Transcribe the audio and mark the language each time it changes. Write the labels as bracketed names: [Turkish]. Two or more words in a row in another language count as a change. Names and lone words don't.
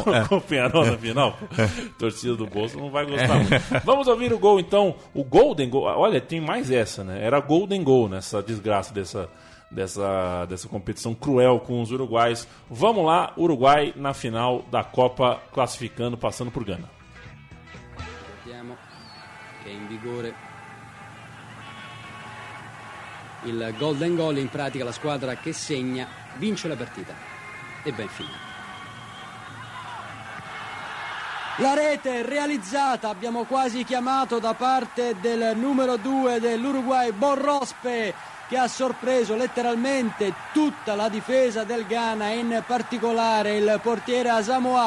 [Portuguese] Colocou o Peñarol na final, torcida do Bolso não vai gostar muito. Vamos ouvir o gol então, o [English] Golden Goal. [Portuguese] Olha, tem mais essa, né? Era [English] Golden Goal [Portuguese] nessa desgraça dessa competição cruel com os uruguais. Vamos lá, Uruguai na final da Copa, classificando, passando por Gana. [Italian] Vediamo che è in vigore il [English] Golden Goal, [Italian] in pratica la squadra che segna vince la partita. E ben finito. La rete realizzata, abbiamo quasi chiamato da parte del numero 2 dell'Uruguay, Borrospe, che ha sorpreso letteralmente tutta la difesa del Ghana, in particolare il portiere Asamoah.